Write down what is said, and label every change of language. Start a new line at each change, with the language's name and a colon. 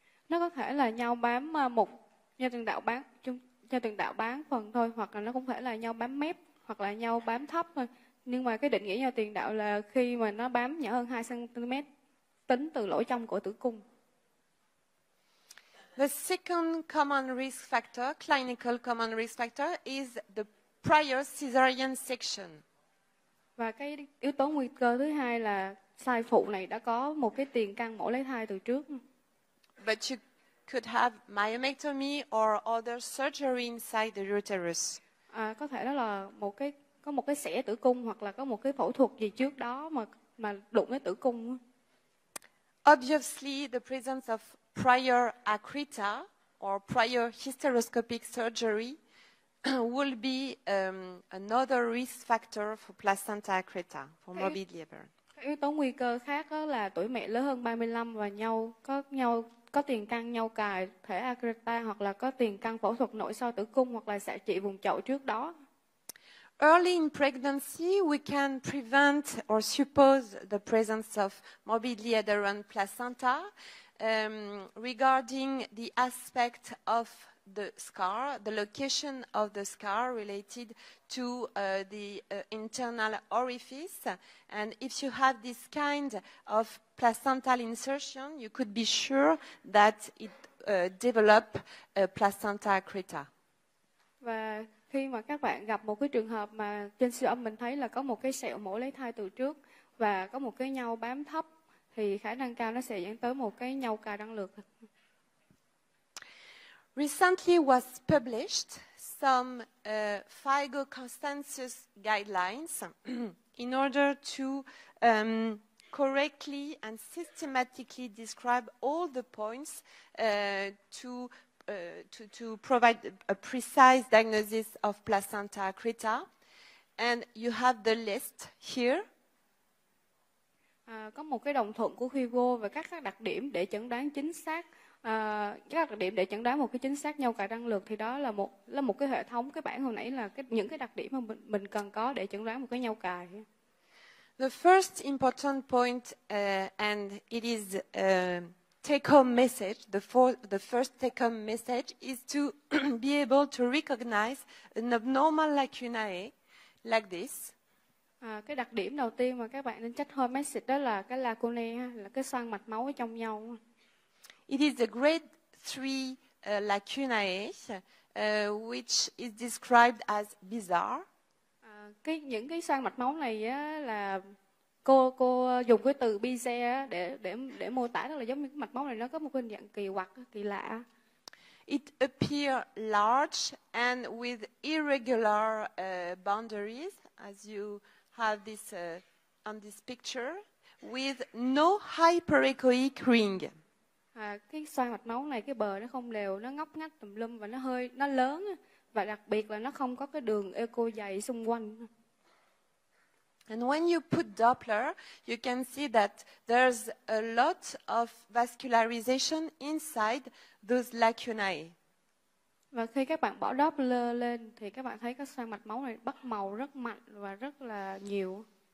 Vietnamese: Nó có thể là nhau bám nhau tiền đạo bám phần thôi, hoặc là nó cũng thể là nhau bám mép, hoặc là nhau bám thấp thôi. Nhưng mà cái định nghĩa nhau tiền đạo là khi mà nó bám nhỏ hơn 2 cm tính từ lỗ trong của tử cung.
English: The second common risk factor, clinical common risk factor, is the prior caesarean section.
Vietnamese: Và cái yếu tố nguy cơ thứ hai là thai phụ này đã có một cái tiền căn mổ lấy thai từ trước.
English: But you could have myomectomy or other surgery inside the uterus.
Vietnamese: Có thể đó là có một cái xẻ tử cung, hoặc là có một cái phẫu thuật gì trước đó mà đụng đến tử cung.
English: Obviously, the presence of prior accreta or prior hysteroscopic surgery will be another risk factor for placenta accreta, for morbidly adherent.
Vietnamese: Yếu tố nguy cơ khác đó là tuổi mẹ lớn hơn 35 và có tiền căn nhau cài thể accreta, hoặc là có tiền căn phẫu thuật nội soi tử cung, hoặc là xạ trị vùng chậu trước đó.
English: Early in pregnancy, we can prevent or suppose the presence of morbidly adherent placenta regarding the aspect of the scar, the location of the scar related to the internal orifice. And if you have this kind of placental insertion, you could be sure that it developed placenta accreta.
Vietnamese: Và khi mà các bạn gặp một cái trường hợp mà trên siêu âm mình thấy là có một cái sẹo mổ lấy thai từ trước, và có một cái nhau bám thấp thì khả năng cao nó sẽ dẫn tới một cái nhau cài đăng lược.
English: Recently was published some FIGO consensus guidelines in order to correctly and systematically describe all the points to provide a precise diagnosis of placenta accreta. And you have the list here.
Vietnamese: Có một cái đồng thuận của FIGO về các đặc điểm để chẩn đoán chính xác, các đặc điểm để chẩn đoán một cái chính xác nhau cài đăng lược, thì đó là một cái hệ thống. Cái bảng hồi nãy là những cái đặc điểm mà mình cần có để chẩn đoán một cái nhau cài.
English: The first important point, and it is take-home message, the first take-home message is to be able to recognize an abnormal lacunae like this.
Vietnamese: Cái đặc điểm đầu tiên mà các bạn nên
English: take home message
Vietnamese: đó là cái lacunae, là cái xoang mạch máu ở trong nhau.
English: It is a grade 3 lacunae, which is described as bizarre.
Vietnamese: Những cái xoang mạch máu này á, là cô dùng cái từ bizarre để mô tả, tức là giống như cái mạch máu này nó có một cái hình dạng kỳ quặc, kỳ lạ.
English: It appears large and with irregular boundaries, as you have this on this picture, with no hyperechoic ring.
Vietnamese: Cái xoang mạch máu này, cái bờ nó không đều, nó ngóc ngách tùm lum và nó lớn, và đặc biệt là nó không có cái đường echo dày xung quanh.
English: And when you put Doppler, you can see that there's a lot of vascularization inside those lacunae.
Vietnamese: Và khi các bạn bỏ Doppler lên thì các bạn thấy các xoang mạch máu này bắt màu rất mạnh và rất là nhiều.